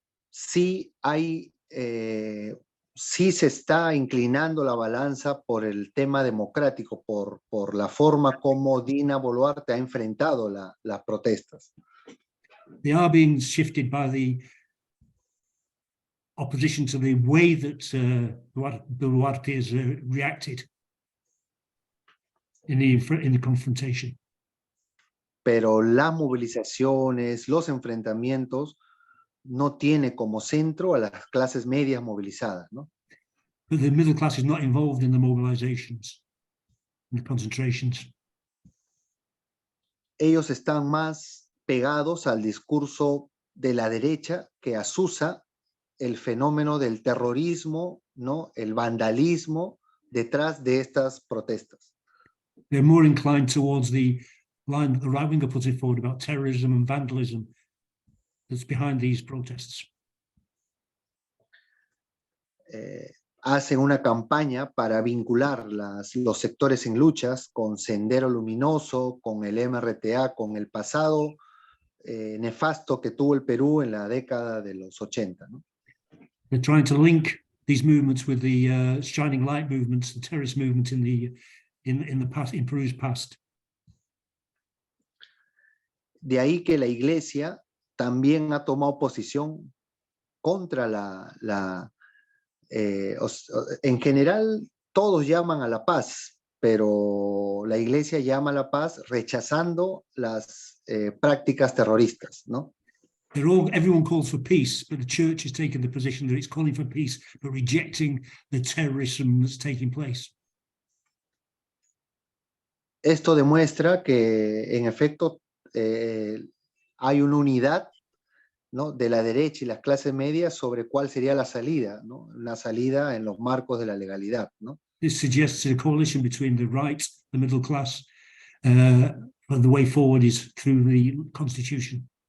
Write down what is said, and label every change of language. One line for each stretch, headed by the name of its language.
Spanish: Sí se está inclinando la balanza por el tema democrático, por la forma como Dina Boluarte ha enfrentado las protestas.
English: They are being shifted by the opposition to the way that Boluarte has reacted in the confrontation.
Spanish: Pero las movilizaciones, los enfrentamientos, no tiene como centro a las clases medias movilizadas, ¿no?
English: But the middle class is not involved in the mobilizations. in the concentrations.
Spanish: Ellos están más pegados al discurso de la derecha que asusa el fenómeno del terrorismo, ¿no? El vandalismo detrás de estas protestas.
English: They're more inclined towards the line that the right winger puts it forward about terrorism and vandalism that's behind these protests.
Spanish: Hacen una campaña para vincular los sectores en luchas con Sendero Luminoso, con el MRTA, con el pasado nefasto que tuvo el Perú en la década de los 80, ¿no?
English: They're trying to link these movements with the shining light movements, the terrorist movement in the past, in Peru's past.
Spanish: De ahí que la Iglesia también ha tomado posición contra en general todos llaman a la paz, pero la Iglesia llama a la paz rechazando las prácticas terroristas, ¿no?
English: Everyone calls for peace, but the church has taken the position that it's calling for peace, but rejecting the terrorism that's taking place.
Spanish: Esto demuestra que, en efecto, hay una unidad, ¿no? De la derecha y las clases medias sobre cuál sería la salida, ¿no? La salida en los marcos de la legalidad, ¿no?
English: This suggests a coalition between the right, the middle class, and the way forward is through the Constitution.